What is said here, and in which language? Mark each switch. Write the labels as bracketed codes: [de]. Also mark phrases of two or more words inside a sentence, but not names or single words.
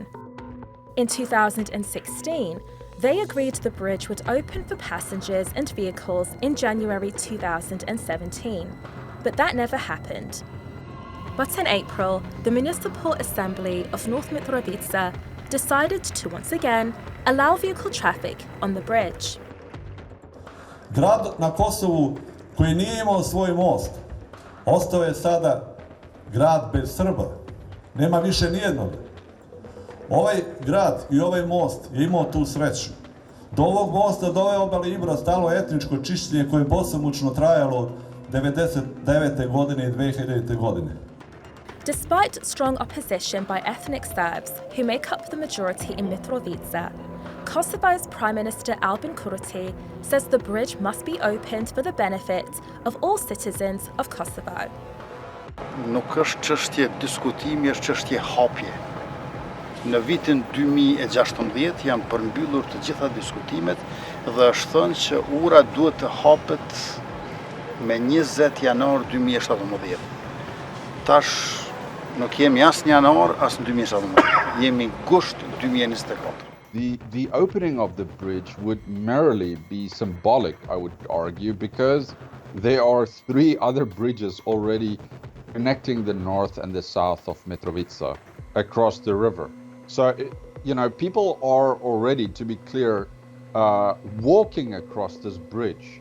[en] In 2016, they agreed the bridge would open for passengers and vehicles in January 2017, but that never happened. But in April, the Municipal Assembly of North Mitrovica decided to once again allow vehicle traffic on the bridge. [sr] Grad na Kosovu koji nije imao svoj most, ostao je sada grad bez Srba. Nema više nijednog. Ovaj grad i ovaj most je imao tu sreću. Do ovog mosta, do ove obale Ibra stalo etničko čišćenje koje je bosomučno trajalo od 1999. godine i 2000. godine. [en] Despite strong opposition by ethnic Serbs, who make up the majority in Mitrovica, Kosovo's Prime Minister Albin Kurti says the bridge must be opened for the benefit of all citizens of Kosovo. [sq] Nuk është çështje diskutimi, është çështje hapje. Në vitin 2016 janë përmbyllur të gjitha diskutimet dhe është thënë që ura duhet të hapet me 20 janar 2017. Tash nuk jemi as në janar, as në 2017. Jemi gusht 2024. [en] The opening of the bridge would merely be symbolic, I would argue, because there are 3 other bridges already connecting the north and the south of Mitrovica across the river. So, people are already, to be clear, walking across this bridge.